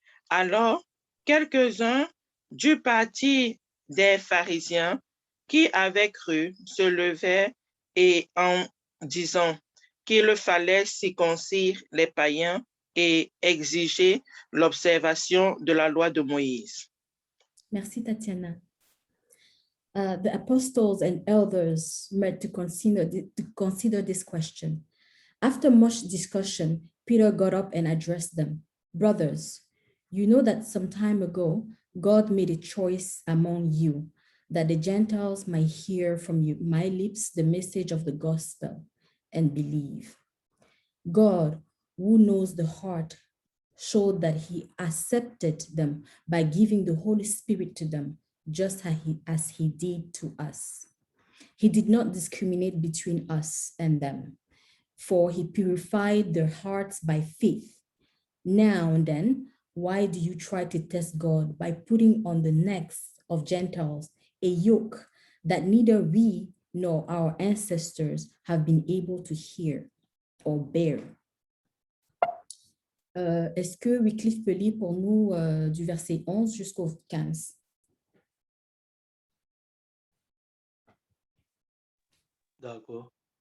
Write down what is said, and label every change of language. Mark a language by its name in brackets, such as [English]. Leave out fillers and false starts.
[French] Alors, quelques-uns du parti des pharisiens qui avaient cru se levèrent et en disant qu'il fallait circoncire les païens et exiger l'observation de la loi de Moïse. Merci, Tatiana. [English] The apostles and elders met to consider this question. After much discussion, Peter got up and addressed them. Brothers, you know that some time ago, God made a choice among you that the Gentiles might hear from my lips the message of the gospel and believe. God, who knows the heart, showed that he accepted them by giving the Holy Spirit to them, just as he did to us. He did not discriminate between us and them, for he purified their hearts by faith. Now and then, why do you try to test God by putting on the necks of Gentiles a yoke that neither we nor our ancestors have been able to hear or bear? [French] Est-ce que Wycliffe peut lire pour nous du verset 11 jusqu'au 15? D'accord.